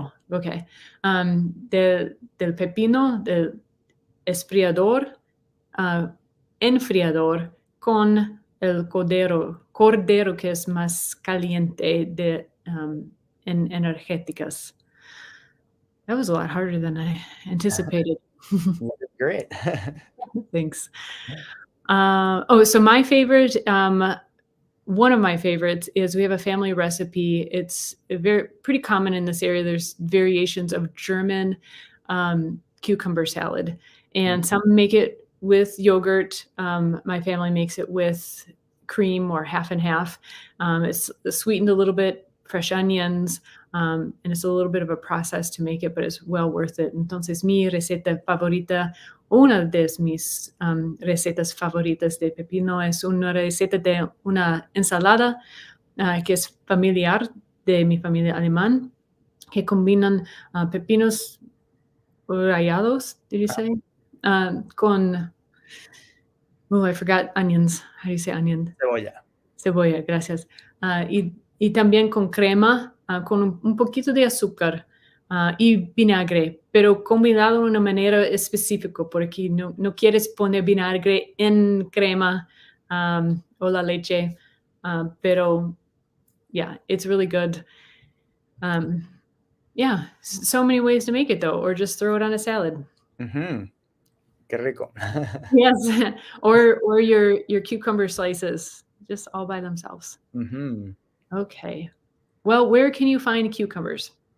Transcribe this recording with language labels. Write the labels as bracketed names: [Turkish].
[Spanish] okay, del pepino, del esfriador, enfriador, con el cordero que es más caliente en energéticas. [English] That was a lot harder than I anticipated. Great. Thanks. So my favorite, one of my favorites is we have a family recipe. It's pretty common in this area. There's variations of German cucumber salad, and some make it with yogurt. My family makes it with cream or half and half. It's sweetened a little bit, fresh onions, and it's a little bit of a process to make it, but it's well worth it. [Spanish] Entonces, mi receta favorita, una de mis recetas favoritas de pepino es una receta de una ensalada que es familiar de mi familia alemán, que combinan pepinos rallados, [English] did you say? Con, I forgot onions. How do you say onion? [Spanish] Cebolla, gracias. Y también con crema, con un poquito de azúcar y vinagre, pero combinado de una manera específica, porque no quieres poner vinagre en crema o la leche, pero [English] yeah, it's really good. Yeah, so many ways to make it though, or just throw it on a salad. [Spanish] Qué rico. [English] Yes, or your cucumber slices, just all by themselves. Okay. Well, where can you find cucumbers?